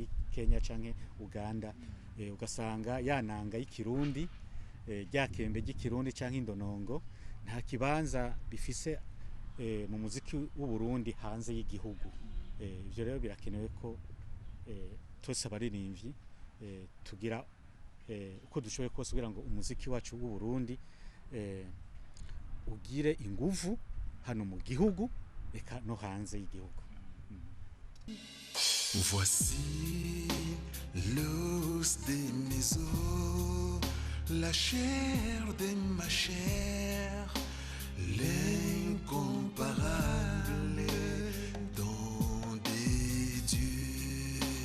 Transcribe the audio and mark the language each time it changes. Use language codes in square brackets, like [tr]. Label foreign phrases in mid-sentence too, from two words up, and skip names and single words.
[rn] Kenya canke Uganda ugasanga yananga y'ikirundi ryakembe ry'ikirundi canke indonongo nta kibanza bifise mu muziki w'u Burundi hanze y'igihugu ivyo rero birakenewe ko twese abaririmbyi tugira uko dushoboye kose kugira ngo umuziki wacu w'u Burundi ugire inguvu hano mu gihugu eka no hanze y'igihugu. [fr] Voici l'os des maisons, la chair de ma chair, l'incomparable don des dieux.